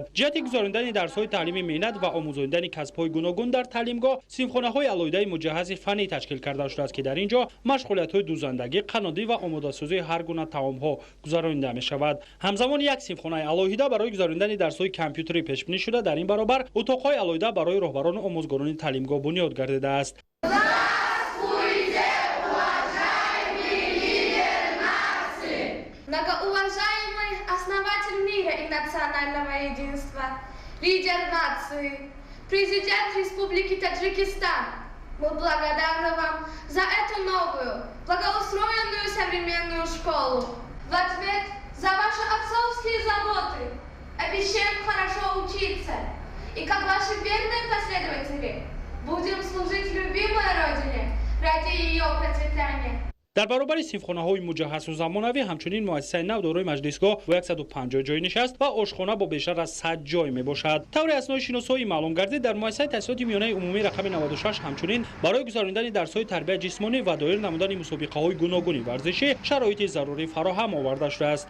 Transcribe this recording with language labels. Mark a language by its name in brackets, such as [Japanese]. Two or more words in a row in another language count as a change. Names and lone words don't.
[Tajik] جهت گزاراندن درس‌های تعلیمی مهنت و آموزاندن کسب‌های گوناگون در تعلیمگاه، صنفخانه‌های علایده مجهز فنی تشکیل کرده شده است که در اینجا مشغولیت‌های دوزندگی، قنادی و آماده‌سازی هر گونه طعام‌ها گزارانده می‌شود. همزمان یک صنفخانه علایده برای گزاراندن درس‌های کامپیوتری پیش بینی شده. در این برابر اتاق‌های علایده برای رهبران و آموزگاران تعلیمگاه بنیاد گردیده است. [Russian] Многоуважаемый основатель мира и национального единства, лидер нации, президент Республики Таджикистан, мы благодарны вам за эту новую, благоустроенную современную школу. В ответ за ваши отцовские заботы обещаем хорошо учиться и, как ваши верные последователи, будем служить любимой Родине ради ее процветания. [Tajik] در برابر صنفخانه‌های مجهز و زمانوی همچنین مؤسسه نو دارای مجلسگاه با 150 جای نشست و آشخانه با بیشتر از 100 جای میباشد. طور اسناد شناسایی معلوم گردید در مؤسسه تحصیلات میانه عمومی رقم 96 همچنین برای گزاراندن درس‌های تربیت جسمانی و دایر نمودن مسابقه‌های گوناگون ورزشی شرایط ضروری فراهم آورده شده است.